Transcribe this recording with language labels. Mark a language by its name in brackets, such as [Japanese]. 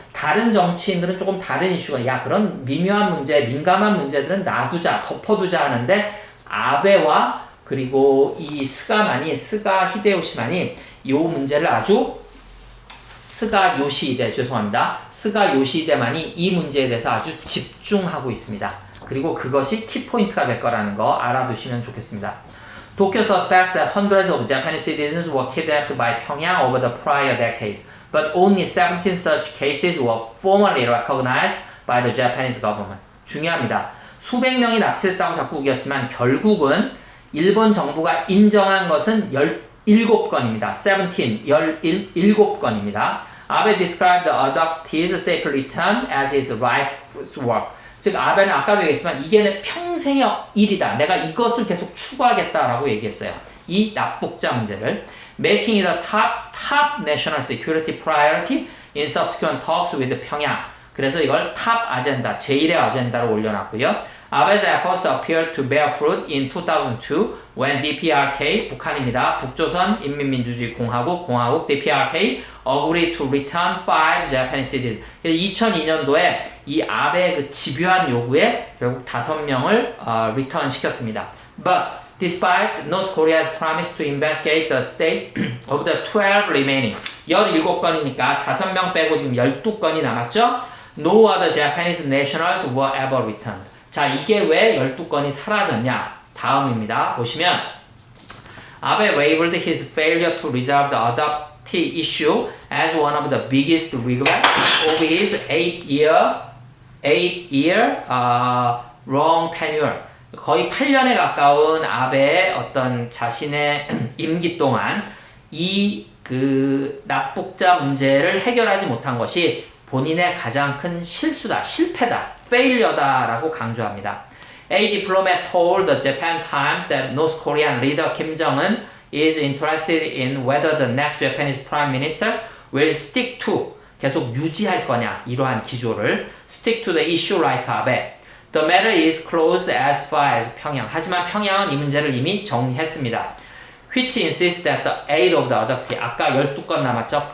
[Korean] 다른 정치인들은 조금 다른 이슈가 야 그런 미묘한 문제, 민감한 문제들은 놔두자, 덮어두자 하는데 아베와 그리고 이 스가 히데요시만이 이 문제를 아주 스가 요시히데만이 이 문제에 대해서 아주 집중하고 있습니다. 그리고 그것이 키포인트가 될 거라는 거 알아두시면 좋겠습니다. [English] Tokyo suspects that hundreds of Japanese citizens were kidnapped by Pyongyang over the prior decades, but only 17 such cases were formally recognized by the Japanese government. [Korean] 중요합니다. 수백 명이 납치됐다고 자꾸 우겼지만 결국은 일본 정부가 인정한 것은 17건입니다. 17건입니다. [English] Abe described the abductees' safe return as his life's work. [Korean] 즉 아베는 아까도 얘기했지만 이게 내 평생의 일이다. 내가 이것을 계속 추구하겠다라고 얘기했어요. 이 납북자 문제를 [English] making it a top national security priority in subsequent talks with Pyongyang. [Korean] 그래서 이걸 탑 아젠다, 제1의 아젠다로 올려놨고요. [English] Abe's efforts appeared to bear fruit in 2002 when DPRK, [Korean] 북한입니다. [English] 북조선 인민민주주의공화국, DPRK agreed to return 5 Japanese citizens. [Korean] 2002년도에 이 아베의 그 집요한 요구에 결국 5명을 return 시켰습니다. [English] But despite North Korea's promise to investigate the state of the 12 remaining [Korean] 17건이니까 5명 빼고 지금 12건이 남았죠? [English] No other Japanese nationals were ever returned. [Korean] 자, 이게 왜 12건이 사라졌냐? 다음입니다. [English] 보시면 Abe labeled his failure to resolve the adoptee issue as one of the biggest regrets of his 8-year long tenure. [Korean] 거의 8년에 가까운 아베의 어떤 자신의 임기 동안 이 그 납북자 문제를 해결하지 못한 것이 본인의 가장 큰 실수다, 실패다, failure다라고 강조합니다. [English] A diplomat told the Japan Times that North Korean leader Kim Jong-un is interested in whether the next Japanese prime minister will stick to [Korean] 계속 유지할 거냐 이러한 기조를 [English] stick to the issue like Abe. The matter is closed as far as 평양. [Korean] 하지만 평양은 이 문제를 이미 정리했습니다. [English] Which insists that the 8 of the other [Korean] 아까 12건 남았죠.